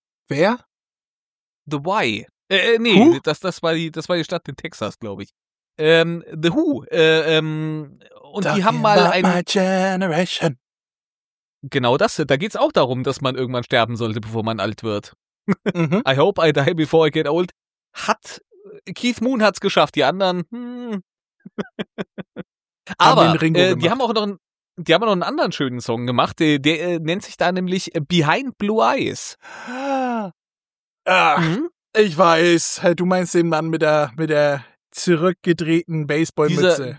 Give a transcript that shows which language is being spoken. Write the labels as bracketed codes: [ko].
[de] Wer? [en] The Why. [de] Nee, das war die Stadt in Texas, glaube ich. The Who, und [en] talking [de] die haben mal ein... [en] My generation. [de] Genau das, da geht's auch darum, dass man irgendwann sterben sollte, bevor man alt wird. [en] Mhm. I hope I die before I get old. [de] Keith Moon hat's geschafft, die anderen, Aber, die haben auch noch einen anderen schönen Song gemacht, der nennt sich da nämlich Behind Blue Eyes. Ach, ich weiß, du meinst den Mann mit der zurückgedrehten Baseballmütze.